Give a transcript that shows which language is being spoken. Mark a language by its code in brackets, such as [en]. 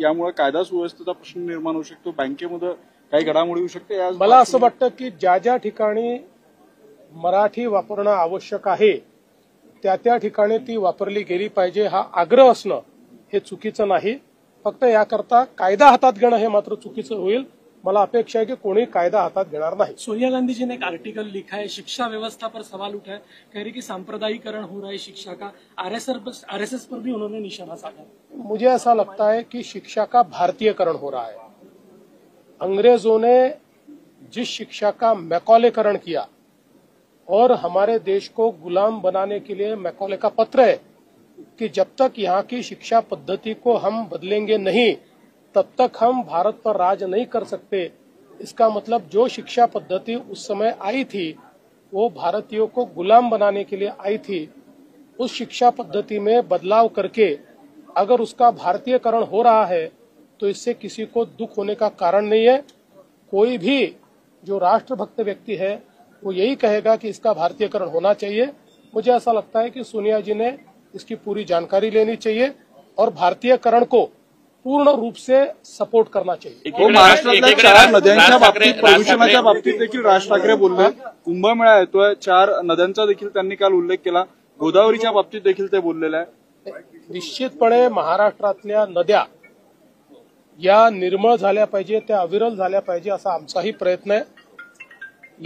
[mr] यामुळे कायदा सुव्यवस्थेचा प्रश्न निर्माण होऊ शकतो, बँकेमध्ये काही घडामोडी होऊ शकते. मला असं वाटतं की ज्या ज्या ठिकाणी मराठी वापरणं आवश्यक आहे त्या त्या ठिकाणी ती वापरली गेली पाहिजे. हा आग्रह असणं हे चुकीचं नाही. फक्त याकरता कायदा हातात घेणं हे मात्र चुकीचं होईल. मला [hi] अपेक्षा है कि कोई कायदा हाथ घेणार नहीं. सोनिया गांधी जी ने एक आर्टिकल लिखा है, शिक्षा व्यवस्था पर सवाल उठाया, कह रही कि सांप्रदायिकरण हो रहा है शिक्षा का. आरएसएस पर भी उन्होंने निशाना साधा. मुझे ऐसा लगता है कि शिक्षा का भारतीयकरण हो रहा है. अंग्रेजों ने जिस शिक्षा का मैकॉलेकरण किया और हमारे देश को गुलाम बनाने के लिए मैकॉले का पत्र है कि जब तक यहाँ की शिक्षा पद्धति को हम बदलेंगे नहीं तब तक हम भारत पर राज नहीं कर सकते. इसका मतलब जो शिक्षा पद्धति उस समय आई थी वो भारतीयों को गुलाम बनाने के लिए आई थी. उस शिक्षा पद्धति में बदलाव करके अगर उसका भारतीयकरण हो रहा है तो इससे किसी को दुख होने का कारण नहीं है. कोई भी जो राष्ट्रभक्त व्यक्ति है वो यही कहेगा कि इसका भारतीयकरण होना चाहिए. मुझे ऐसा लगता है कि सोनिया जी ने इसकी पूरी जानकारी लेनी चाहिए और भारतीयकरण को पूर्ण रूप से सपोर्ट करना चाहिए. [mr] महाराष्ट्रातल्या 4 नद्यांच्या बाबतीत, प्रदूषणाच्या बाबतीत देखील राज ठाकरे बोलले. कुंभमेळा येतोय, 4 नद्यांचा देखील त्यांनी काल उल्लेख केला. गोदावरीच्या बाबतीत देखील ते बोललेले आहे. निश्चितपणे महाराष्ट्रातल्या नद्या या निर्मळ झाल्या पाहिजे, त्या अविरल झाल्या पाहिजे असा आमचाही प्रयत्न आहे.